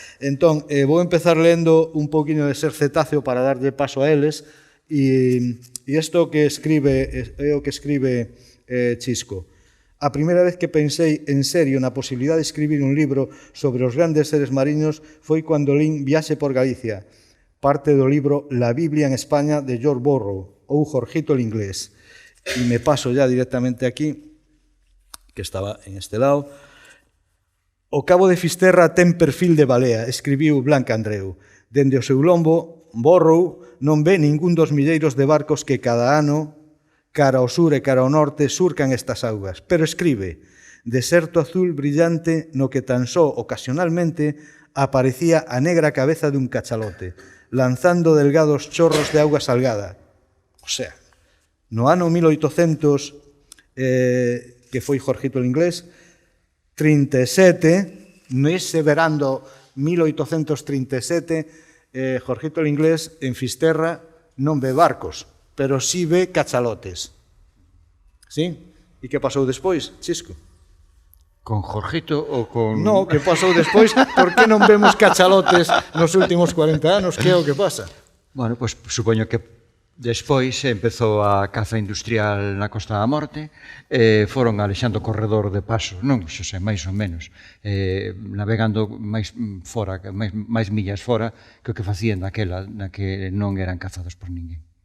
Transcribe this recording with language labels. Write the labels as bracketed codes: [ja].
[gl] Entón, vou empezar lendo un pouquiño de Ser cetáceo para darlle paso a eles, e isto que escribe, é o que escribe Chisco. A primeira vez que pensei en serio na posibilidade de escribir un libro sobre os grandes seres mariños foi cando lín Viaxe por Galicia, parte do libro La Biblia en España de George Borrow, ou Jorgito el Inglés. [es] E me paso ya directamente aquí, que estaba en este lado. [gl] O cabo de Fisterra ten perfil de balea, escribiu Blanca Andreu. Dende o seu lombo, Borrow non ve ningún dos milleiros de barcos que cada ano, cara ao sur e cara ao norte, surcan estas augas, pero escribe: deserto azul brillante no que tan só ocasionalmente aparecía a negra cabeza dun cachalote, lanzando delgados chorros de auga salgada. O sea, no ano 1800, que foi Jorgito el Inglés, 37, nese verano 1837, Jorgito el Inglés en Fisterra non ve barcos, pero sí ve cachalotes. Sí? E que pasou despois, Chisco? Con Jorgito ou con... No, que pasou despois? Por que non vemos cachalotes nos últimos 40 anos? Que é o que pasa? Bueno, pois supoño que despois empezou a caza industrial na Costa da Morte, foron alexando corredor de paso, non, xo sei, máis ou menos, navegando máis fora, máis millas fora que o que facían naquela, na que non eran cazados por ninguén.